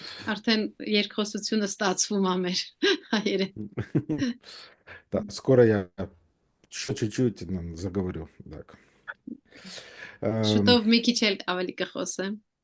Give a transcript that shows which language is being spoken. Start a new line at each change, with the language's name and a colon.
Armenian: Արդեն երկխոսությունը ստացվում է մեր հայերեն։
Russian: Да, скоро я еще чуть-чуть заговорю. Так.
Armenian: Շուտով մի քիչ էլ ավելի կխոսեմ։